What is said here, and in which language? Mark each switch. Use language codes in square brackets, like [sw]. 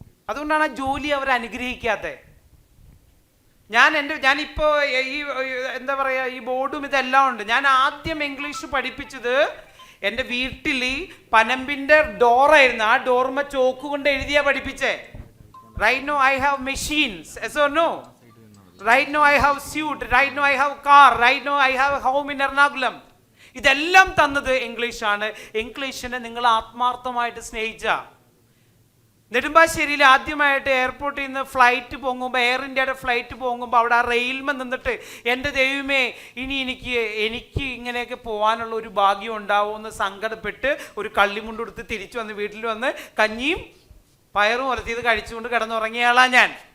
[ml] അതുകൊണ്ടാണ് ആ ജോലി അവർ അനുഗ്രഹിക്കാതെ. ഞാനിപ്പോ ഈ എന്താ പറയാ, ഈ ബോർഡും ഇതെല്ലാം ഉണ്ട്. ഞാൻ ആദ്യം ഇംഗ്ലീഷ് പഠിപ്പിച്ചത് എൻ്റെ വീട്ടിൽ പനമ്പിന്റെ ഡോറായിരുന്നു. ആ ഡോർമ ചോക്ക് കൊണ്ട് എഴുതിയാ പഠിപ്പിച്ചേ. [en] Right now I have machines, yes or no? Right now I have suit, right now I have car, right now I have home in Ernakulam. [ml] ഇതെല്ലാം തന്നത് ഇംഗ്ലീഷാണ്. ഇംഗ്ലീഷിനെ നിങ്ങൾ ആത്മാർത്ഥമായിട്ട് സ്നേഹിച്ച. നെടുമ്പാശ്ശേരിയിൽ ആദ്യമായിട്ട് എയർപോർട്ടിൽ നിന്ന് ഫ്ലൈറ്റ് പോകുമ്പോൾ, എയർ ഇന്ത്യയുടെ ഫ്ലൈറ്റ് പോകുമ്പോൾ അവിടെ ആ റെയിൽമ നിന്നിട്ട്, എൻ്റെ ദൈവമേ ഇനി എനിക്ക് ഇങ്ങനെയൊക്കെ പോകാനുള്ള ഒരു ഭാഗ്യം ഉണ്ടാവുമെന്ന് സങ്കടപ്പെട്ട് ഒരു കള്ളിമുണ്ടെടുത്ത് തിരിച്ചു വന്ന് വീട്ടിൽ വന്ന് കഞ്ഞിയും പയറും ഉലത്തിയത് കഴിച്ചുകൊണ്ട് കിടന്നുറങ്ങിയാളാ ഞാൻ.